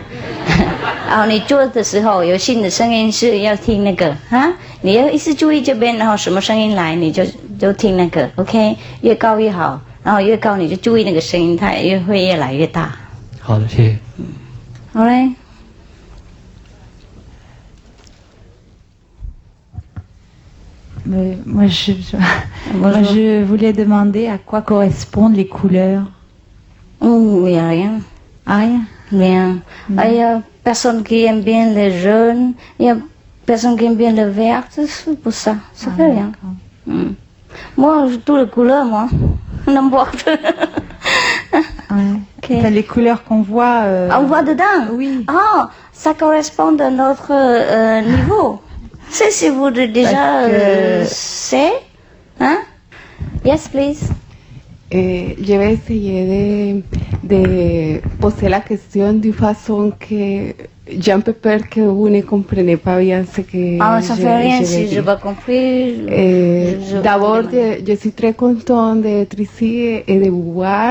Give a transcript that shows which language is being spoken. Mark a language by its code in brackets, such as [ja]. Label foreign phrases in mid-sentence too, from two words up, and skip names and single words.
[zh] 然后你做的时候有新的声音是要听那个哈，你要一直注意这边，然后什么声音来你就听那个 ，OK， 越高越好，然后越高你就注意那个声音，它也会越来越大。好的，谢谢。好嘞。 [fr] Moi, je voulais demander à quoi correspondent les couleurs. Il n'y a rien. Ah, rien? Rien. Il y a personne qui aime bien les jaunes, il y a personne qui aime bien le vert, c'est pour ça. Ça fait rien. Moi, toutes les couleurs, moi. N'importe. Ouais. Okay. Enfin, les couleurs qu'on voit... On voit dedans? Oui. Ah, ça correspond à notre niveau. C'est si vous déjà savez, hein? [en] Yes, please. [fr] Yo essayé de poser la question d'une façon que j'ai un peu peur que vous ne compreniez pas bien ce que ça fait rien si je n'ai pas compris. D'abord, je suis très contente d'être ici et de vous voir.